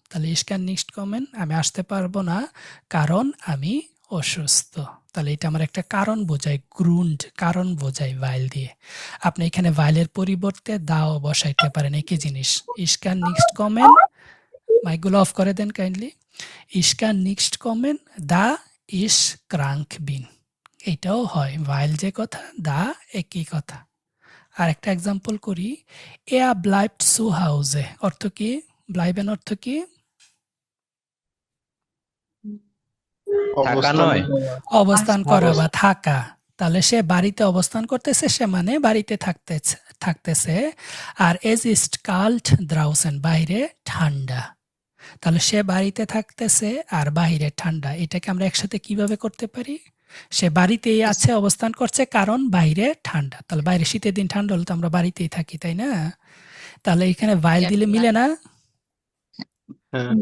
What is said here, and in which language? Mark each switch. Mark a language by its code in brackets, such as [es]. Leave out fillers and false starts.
[bn] তাহলে ইস ক্যান নিক্সট কমেন, আমি আসতে পারবো না কারণ আমি অসুস্থ। তাহলে এটা আমার একটা কারণ বোঝায়, গ্রুন্ড কারণ বোঝায় ভাইল দিয়ে। আপনি এখানে ভাইলের পরিবর্তে দাও বসাইতে পারেন, একই জিনিস। ইস ক্যান নিক্সট কমেন, মাইকগুলো অফ করে দেন kindly. [de] Ich kann nicht kommen, da ich krank bin. [bn] এটাও হয়, ভাইল যে কথা, দা একই কথা। আর একটা এক্সাম্পল করি, [de] er bleibt zu Hause, [bn] অর্থ কি? bleiben অর্থ কি? থাকা অবস্থান নয়, করা। অবস্থান করা বা থাকা। তাহলে সে বাড়িতে অবস্থান করতেছে, সে মানে বাড়িতে থাকতেছে। আর [de] es ist kalt draußen, [bn] বাইরে ঠান্ডা। তাহলে সে বাড়িতে থাকতেছে আর বাইরে ঠান্ডা, এটাকে আমরা একসাথে কিভাবে করতে পারি? সে বাড়িতেই আছে, অবস্থান করছে, কারণ বাইরে ঠান্ডা। তাহলে বাইরে শীতের দিন ঠান্ডা হলে তো আমরা বাড়িতেই থাকি, তাই না? তাহলে এখানে ভাইল দিলে মিলে না? হ্যাঁ,